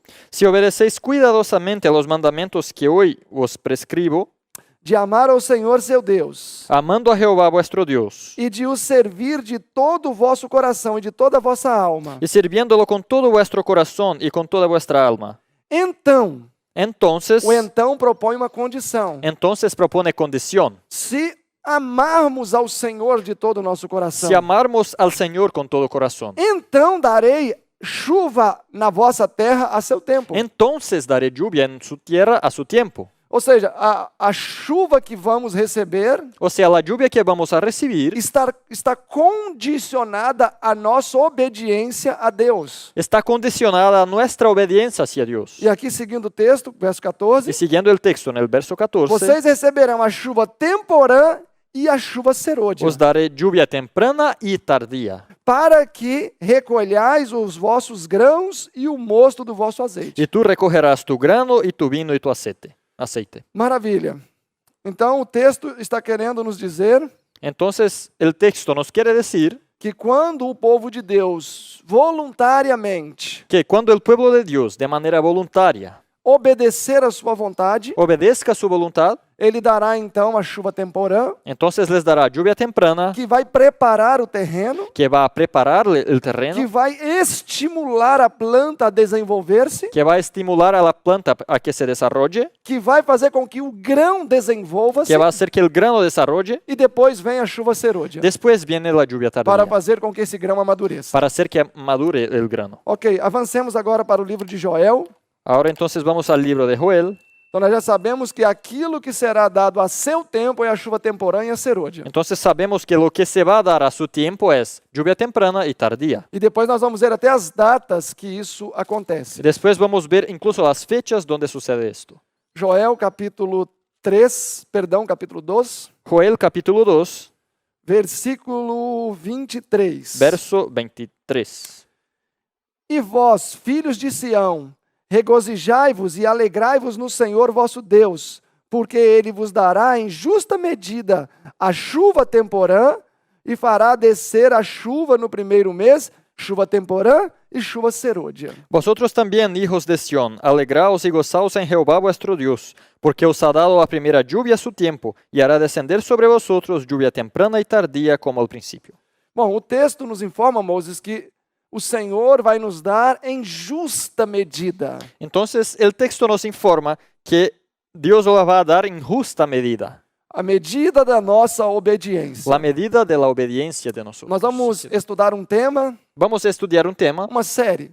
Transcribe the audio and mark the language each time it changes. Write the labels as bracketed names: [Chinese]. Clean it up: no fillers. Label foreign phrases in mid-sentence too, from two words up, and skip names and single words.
[Spanish] Si obedecéis cuidadosamente a los mandamientos que hoy os prescribo, [Portuguese] de amar ao Senhor seu Deus, [Spanish] amando a Jehová vuestro Dios, [Portuguese] e de o servir de todo o vosso coração e de toda a vossa alma, [Spanish] y sirviéndolo con todo vuestro corazón y con toda vuestra alma, [Portuguese] então, [Spanish] entonces [Portuguese] o então propõe uma condição. [Spanish] propone condición. [Portuguese] Se amarmos ao Senhor de todo o nosso coração, [Spanish] Si amarmos al Señor con todo corazón, [Portuguese] então darei chuva na vossa terra a seu tempo. [Spanish] entonces daré lluvia en su tierra a su tiempo. [Portuguese] Ou seja, a chuva que vamos receber [Spanish] O sea, la lluvia que vamos a recibir [Portuguese] está condicionada à nossa obediência a Deus. [Spanish] está condicionada a nuestra obediencia hacia Dios. [Portuguese] E aqui, seguindo o texto, verso 14, [Spanish] Y siguiendo el texto en el verso 14, [Portuguese] vocês receberão a chuva temporã e a chuva serôdia, [Spanish] Os darei lluvia temprana y tardía, [Portuguese] para que recolhais os vossos grãos e o mosto do vosso azeite. [Spanish] y tú recogerás tu grano y tu vino y tu aceite. [Portuguese] Maravilha. Então o texto está querendo nos dizer [Spanish] Entonces, el texto nos quiere decir [Portuguese] que quando o povo de Deus voluntariamente [Spanish] que cuando el pueblo de Dios, de manera voluntaria, [Portuguese] obedecer a sua vontade, [Spanish] obedezca su voluntad, [Portuguese] ele dará então a chuva temporã, [Spanish] entonces les dará lluvia temprana, [Portuguese] que vai preparar o terreno, [Spanish] que va a preparar el que terreno, [Portuguese] vai estimular a planta a desenvolver-se, [Spanish] que va a estimular a la planta a que se desarrolle, [Portuguese] que vai fazer com que o grão desenvolva-se [Spanish] que va a hacer que el grano desarrolle. [Portuguese] e depois vem a chuva serôdia [Spanish] Después viene la lluvia [Portuguese] para [Spanish] tardía, [Portuguese] fazer com que esse grão amadureça. [Spanish] para hacer que madure el grano. [Portuguese] Ok, avancemos agora para o livro de Joel. [Spanish] Ahora entonces vamos al libro de Joel. [Portuguese] Então nós já sabemos que aquilo que será dado a seu tempo é a chuva temporã e a serôdia. [Spanish] Entonces sabemos que lo que se va a dar a su tiempo es lluvia temprana y tardía. [Portuguese] E depois nós vamos ver até as datas que isso acontece. [Spanish] Después vamos ver incluso las fechas donde sucede esto. [Portuguese] Joel capítulo 2, [Spanish] Joel capítulo 2, [Portuguese] versículo 23. [Spanish] verso 23. [Portuguese] E vós, filhos de Sião, regozijai-vos e alegrai-vos no Senhor vosso Deus, porque ele vos dará em justa medida a chuva temporã e fará descer a chuva no primeiro mês, chuva temporã e chuva serôdia. [Spanish] Vosotros también, hijos de Sión, alegraos y gozaos en Jehová vuestro Dios, porque os ha dado la primera lluvia a su tiempo, y hará descender sobre vosotros lluvia temprana y tardía como al principio. [Portuguese] Bom, o texto nos informa, Moses, que o Senhor vai nos dar em justa medida. [Spanish] Entonces, el texto nos informa que Dios lo va a dar en justa medida, [Portuguese] A medida da nossa obediência. [Spanish] la medida de la obediencia de nosotros. [Portuguese] Nós vamos estudar um tema, [Spanish] Vamos a estudiar un tema, [Portuguese] uma série,